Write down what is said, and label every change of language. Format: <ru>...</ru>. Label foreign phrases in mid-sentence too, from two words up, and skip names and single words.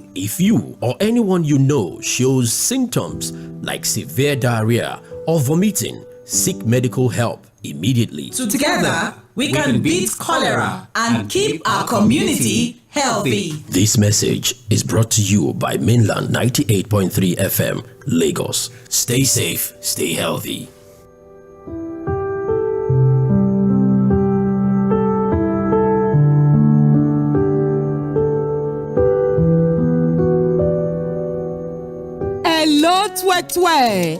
<en>If you or anyone you know shows symptoms like severe diarrhea or vomiting, seek medical help immediately. Together, we can beat cholera and keep our community healthy. This message is brought to you by Mainland 98.3 FM, Lagos. Stay safe, stay healthy. Hello, Tᴏɪᴛ.</en>